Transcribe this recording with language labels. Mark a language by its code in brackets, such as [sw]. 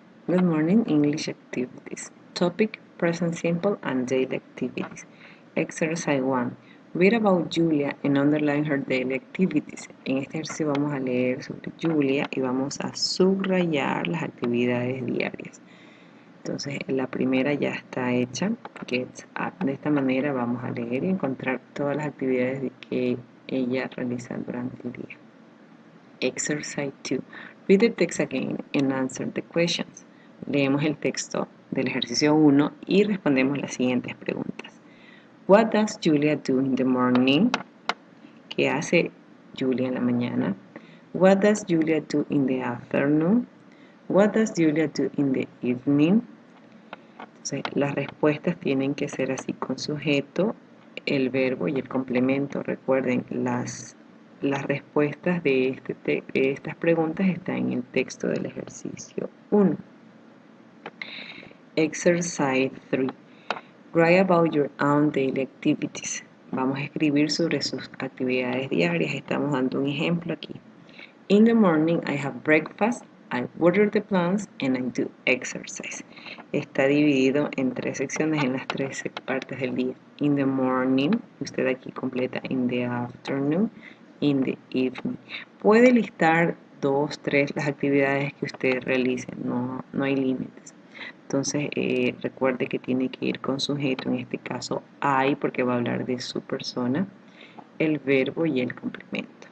[en] Good morning, English activities. Topic, present simple and daily activities. Exercise 1. Read about Julia and underline her daily activities. [es] En este ejercicio vamos a leer sobre Julia y vamos a subrayar las actividades diarias. Entonces, la primera ya está hecha, Gets Up. De esta manera vamos a leer y encontrar todas las actividades que ella realiza durante el día. [en] Exercise 2. Read the text again and answer the questions. [es] Leemos el texto del ejercicio 1 y respondemos las siguientes preguntas. [en] What does Julia do in the morning? [es] ¿Qué hace Julia en la mañana? [en] What does Julia do in the afternoon? What does Julia do in the evening? [es] Entonces, las respuestas tienen que ser así con sujeto, el verbo y el complemento. Recuerden, las respuestas de estas preguntas están en el texto del ejercicio 1. [en] Exercise 3. Write about your own daily activities. [es] Vamos a escribir sobre sus actividades diarias. Estamos dando un ejemplo aquí. [en] In the morning I have breakfast, I water the plants and I do exercise. [es] Está dividido en 3 secciones en las 3 partes del día. [en] In the morning, [es] usted aquí completa [en] in the afternoon, in the evening. [es] Puede listar 2, 3 las actividades que usted realice, no hay límites. Entonces recuerde que tiene que ir con sujeto, en este caso I, porque va a hablar de su persona, el verbo y el complemento.